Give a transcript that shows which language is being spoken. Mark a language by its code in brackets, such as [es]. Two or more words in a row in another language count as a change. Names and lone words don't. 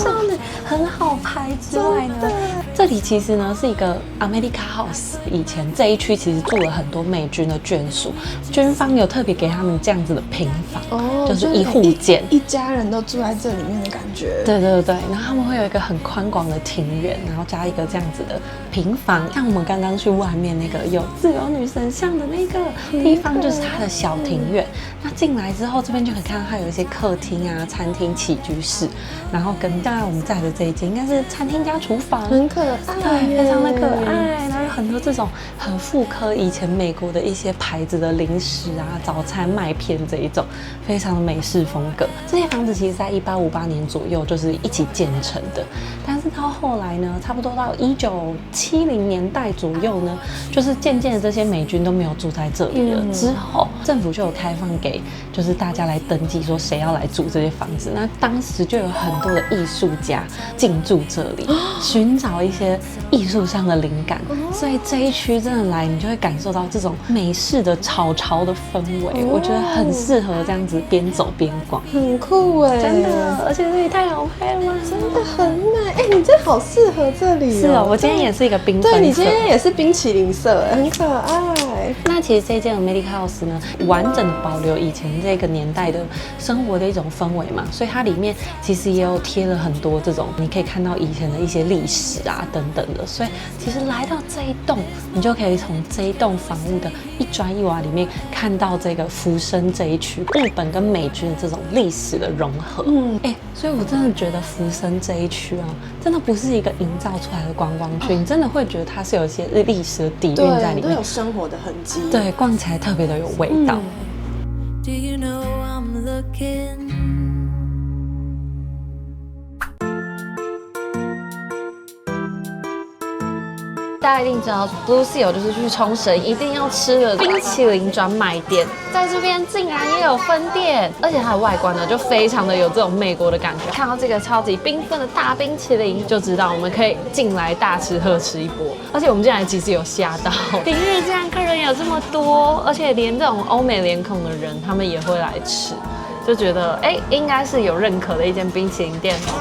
[zh] 少女，很好拍之外呢，這裡其實呢是一個 America House， 以前這一區其實住了很多美軍的眷屬，軍方有特別給他們這樣子的平房，就是一戶建，一家人都住在這裡面的感覺。對，然後他們會有一個很寬廣的庭園，然後加一個這樣子的平房，像我們剛剛去外面那個有自由女神像的那個地方，就是它的小庭院。那進來之後，這邊就可以看到它有一些客廳啊、餐廳、起居室，然後跟当然我們在的這一間應該是餐廳加廚房，很可愛，對，非常的可愛。然後有很多這種很複刻以前美國的一些牌子的零食啊、早餐麥片這一種，非常的美式風格。這些房子其實在1858年左右就是一起建成的，但是到後來呢，差不多到1970年代左右呢，就是漸漸的這些美軍都沒有住在這裡了。之後政府就有開放給就是大家來登記，說誰要來住這些房子。那當時就有很多的藝術家進駐這裡，尋找一些藝術上的靈感。所以這一區真的來，你就會感受到這種美式的潮潮的氛圍。我覺得很適合這樣子邊走邊逛，很酷哎，真的。而且這裡太好拍了嗎？真的很美哎，你这好適合這裡。是哦，我今天也是一個繽紛色。對，你今天也是冰淇淋色，很可愛。那其實這間 America House 呢，完整的保留以前這個年代的生活的一種氛圍嘛，所以它裡面其實也有貼了很多這種你可以看到以前的一些歷史啊等等的，所以其實來到這一棟，你就可以從這一棟房屋的一磚一瓦裡面看到這個福生這一區日本跟美軍的這種歷史的融合。所以我真的覺得福生這一區啊，真的不是一個營造出來的觀光區，你真的會覺得它是有一些歷史的底蘊在裡面，都有生活的痕跡。對，逛起來特別的有味道。 [en] Do you know I'm looking? [zh] 大家一定知道 Blue Seal 就是去沖繩一定要吃的冰淇淋專賣店，在這邊竟然也有分店，而且它的外觀呢就非常的有這種美國的感覺。看到這個超級繽紛的大冰淇淋，就知道我們可以進來大吃特吃一波。而且我們進來其實有嚇到，平日竟然客人有這麼多，而且連這種歐美臉孔的人他們也會來吃，就覺得應該是有認可的一間冰淇淋店哦。